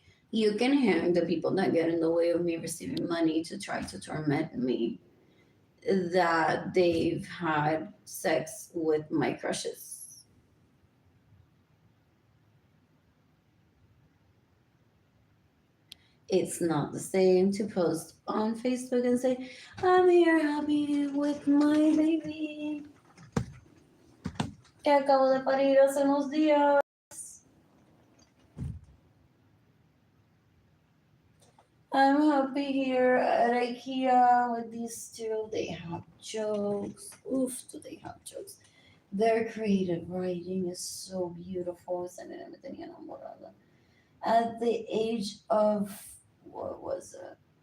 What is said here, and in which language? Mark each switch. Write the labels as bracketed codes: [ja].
[en] You can hang the people that get in the way of me receiving money to try to torment me that they've had sex with my crushes. It's not the same to post on Facebook and say, I'm here happy with my baby. [es] Que acabo de parir hace unos días. [en] I'm happy here at IKEA with these two. They have jokes. Oof, do they have jokes? Their creative writing is so beautiful. Me tenía enamorada. At the age of, what was it?